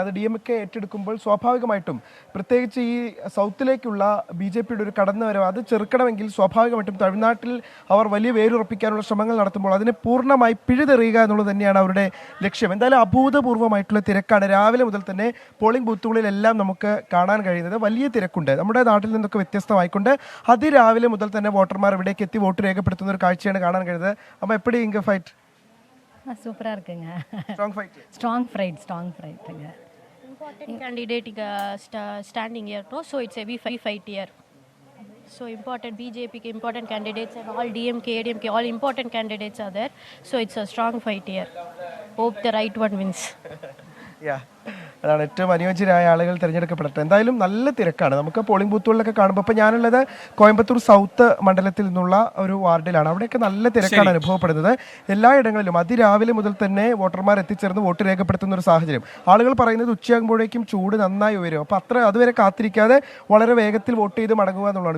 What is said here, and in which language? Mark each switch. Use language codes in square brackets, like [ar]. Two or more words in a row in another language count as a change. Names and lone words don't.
[ml] അത് DMK ഏറ്റെടുക്കുമ്പോൾ സ്വാഭാവികമായിട്ടും പ്രത്യേകിച്ച് ഈ സൗത്തിലേക്കുള്ള BJPയുടെ ഒരു കടന്നുവരവ് അത് ചെറുക്കണമെങ്കിൽ സ്വാഭാവികമായിട്ടും തമിഴ്നാട്ടിൽ അവർ വലിയ വേരുറപ്പിക്കാനുള്ള ശ്രമങ്ങൾ നടത്തുമ്പോൾ അതിനെ പൂർണ്ണമായി പിഴുതെറിയുക എന്നുള്ളത് തന്നെയാണ് അവരുടെ ലക്ഷ്യം. എന്തായാലും അഭൂതപൂർവ്വമായിട്ടുള്ള തിരക്കാണ്. രാവിലെ മുതൽ തന്നെ പോളിംഗ് ബൂത്തുകളിൽ എല്ലാം നമുക്ക് കാണാൻ കഴിയുന്നത്. വലിയ തിരക്കുണ്ട്. നമ്മുടെ നാട്ടിൽ നിന്നൊക്കെ വ്യത്യസ്തമായിക്കൊണ്ട് അതിരാവിലെ മുതൽ തന്നെ വോട്ടർമാർ ഇവിടേക്ക് എത്തി വോട്ട് രേഖപ്പെടുത്തുന്ന ഒരു കാഴ്ചയാണ് കാണാൻ കഴിയുന്നത്. [ta] அம்மா எப்படி இங்க ஃபைட்? சூப்பராக இருக்குங்க. ஸ்ட்ராங் ஃபைட். ஸ்ட்ராங் ஃபைட்டுங்க. [en] Important candidate standing here too, so it's a heavy fight here. So important BJP important candidates and all DMK, ADMK, all important candidates are there. So it's a strong fight here. Hope the right one wins. Yeah. [ml] അതാണ് ഏറ്റവും അനുയോജ്യരായ ആളുകൾ തിരഞ്ഞെടുക്കപ്പെടട്ടെ. എന്തായാലും നല്ല തിരക്കാണ്. നമുക്ക് പോളിംഗ് ബൂത്തുകളിലൊക്കെ കാണുമ്പോൾ ഇപ്പോൾ ഞാനുള്ളത് കോയമ്പത്തൂർ സൗത്ത് മണ്ഡലത്തിൽ നിന്നുള്ള ഒരു വാർഡിലാണ്. അവിടെയൊക്കെ നല്ല തിരക്കാണ് അനുഭവപ്പെടുന്നത്. എല്ലായിടങ്ങളിലും അതിരാവിലെ മുതൽ തന്നെ വോട്ടർമാർ എത്തിച്ചേർന്ന് വോട്ട് രേഖപ്പെടുത്തുന്ന ഒരു സാഹചര്യം. ആളുകൾ പറയുന്നത് ഉച്ചയാകുമ്പോഴേക്കും ചൂട് നന്നായി ഉയരും. അപ്പോൾ അതുവരെ കാത്തിരിക്കാതെ വളരെ വേഗത്തിൽ വോട്ട് ചെയ്ത് മടങ്ങുക എന്നുള്ളതാണ്.